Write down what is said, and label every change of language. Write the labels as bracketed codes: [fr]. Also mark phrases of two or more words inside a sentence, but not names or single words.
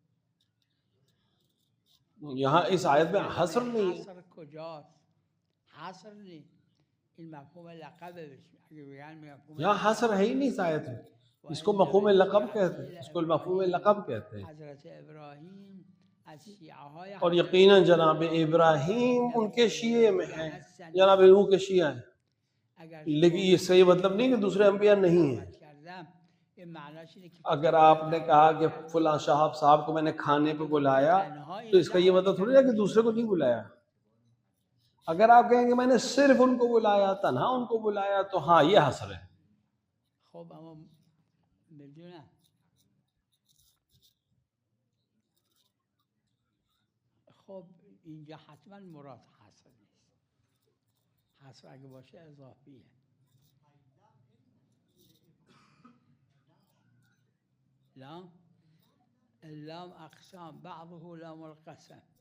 [ur] یہاں اس آیت میں حصر نہیں ہے، [fa] حصر کجاست؟ [ur] حصر نہیں، [fa] این مفهوم لقبه بشه. اگه بگن مفهوم [ur] یہاں حصر ہے ہی نہیں اس آیت میں، اس کو مفہوم لقب کہتے ہیں، اس کو مفہوم لقب کہتے ہیں۔ [fa] حضرت ابراہیم از شیعه های [ur] اور یقیناً جناب ابراہیم ان کے شیعے میں ہیں، جناب نوح کے شیعہ ہیں، لیکن اس سے یہ مطلب نہیں کہ دوسرے انبیاء نہیں ہیں۔ اگر آپ نے کہا کہ فلاں صاحب کو میں نے کھانے پہ بلایا تو اس کا یہ مطلب تھوڑی ہے کہ دوسرے کو نہیں بلایا۔ اگر آپ کہیں کہ میں نے صرف ان کو بلایا، تنہا ان کو بلایا، تو ہاں یہ حصر ہے۔ [fa] خب اما بدونم خب اینجا حتما مراد حصر نیست، حصر اگه باشه اضافیه. [ar] لام اللام اقسام بعضه لام القسم،